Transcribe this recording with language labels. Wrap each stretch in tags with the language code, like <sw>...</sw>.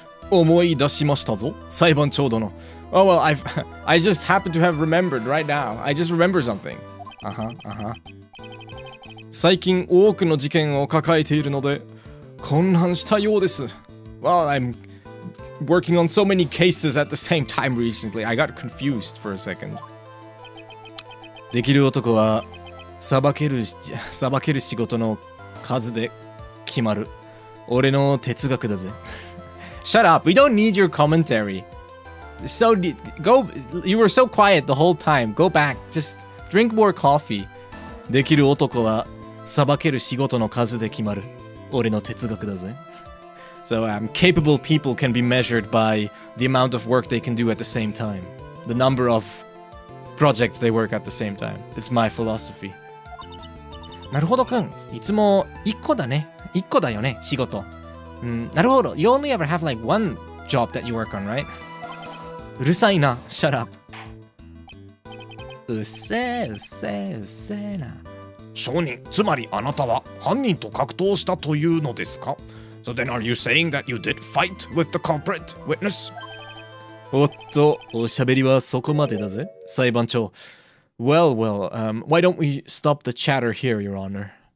<ja>思い出しましたぞ、裁判長殿。</ja> <en>Oh, well, I just happen to have remembered right now. I just remember something.</en> <ja>最近多くの事件を抱えているので混乱したようです。</ja> <en>Well, I'm working on so many cases at the same time recently. I got confused for a second.</en> <ja>できる男は裁ける仕事の数で決まる。俺の哲学だぜ。</ja> <en>Shut up. We don't need your commentary. You were so quiet the whole time. Go back. Just drink more coffee.</en> <ja>できる男は裁ける仕事の数で決まる。俺の哲学だぜ。</ja> <en>So capable people can be measured by the amount of work they can do at the same time. The number of projects they work at the same time. It's my philosophy.</en> <ja>なるほどくん。いつも1個だね。 1個だよね、仕事。なるほど。</ja> <en>You only ever have like one job that you work on, right?</en> <ja>うるさいな。</ja> <en>Shut up.</en> <ja>うっせえな。証人つまりあなたは犯人と格闘したというのですか</ja> <en>So then are you saying that you did fight with the culprit witness?</en> <ja>おっと、おしゃべりはそこまでだぜ、裁判長。</ja> <en>Well, why don't we stop the chatter here, Your Honor?</en>